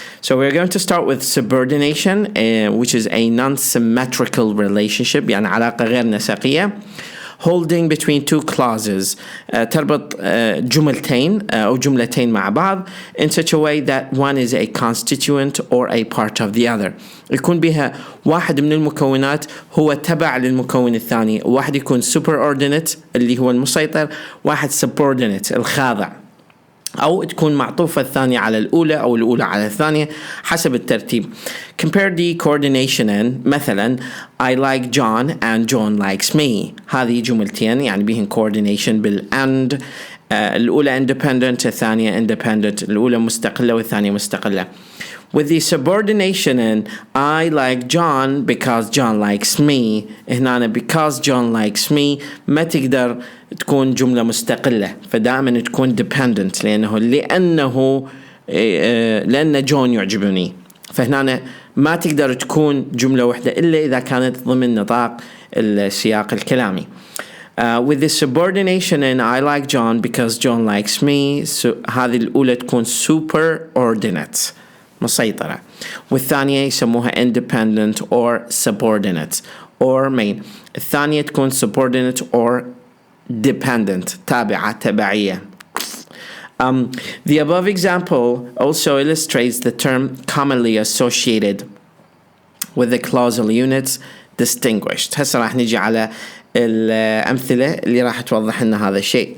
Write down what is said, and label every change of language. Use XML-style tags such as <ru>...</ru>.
<en>So we're going to start with subordination, which is a non-symmetrical relationship,</en> <ar>يعني علاقة غير نسقية,</ar> <en>holding between two clauses.</en> <ar>تربط جملتين أو جملتين مع بعض</ar> <en>in such a way that one is a constituent or a part of the other.</en> <ar>يكون بها واحد من المكونات هو تبع للمكون الثاني. واحد يكون superordinate اللي هو المسيطر، واحد subordinate الخاضع، أو تكون معطوفة الثانية على الأولى أو الأولى على الثانية حسب الترتيب.</ar> <en>Compare the coordination and مثلا I like John and John likes me.</en> <ar>هذه جملتين يعني بهن coordination بالand. الأولى independent الثانية independent. الأولى مستقلة والثانية مستقلة.</ar> <en>With the subordination in I like John because John likes me.</en> <ar>هنا</ar> <en>because John likes me</en> <ar>ما تقدر تكون جملة مستقلة، فدائما تكون dependent لأن جون يعجبني. فهنا ما تقدر تكون جملة واحدة إلا إذا كانت ضمن نطاق السياق الكلامي.</ar> <en>With the subordination in I like John because John likes me,</en> <ar>هذه الأولى تكون superordinate مسيطرة، والثانية يسموها independent or subordinate or main. الثانية تكون</ar> <en>subordinate or dependent</en> <ar>تابعة تبعية.</ar> <en>The above example also illustrates the term commonly associated with the clausal units distinguished.</en> <ar>هسه راح نجي على الأمثلة اللي راح توضح لنا هذا الشيء.</ar>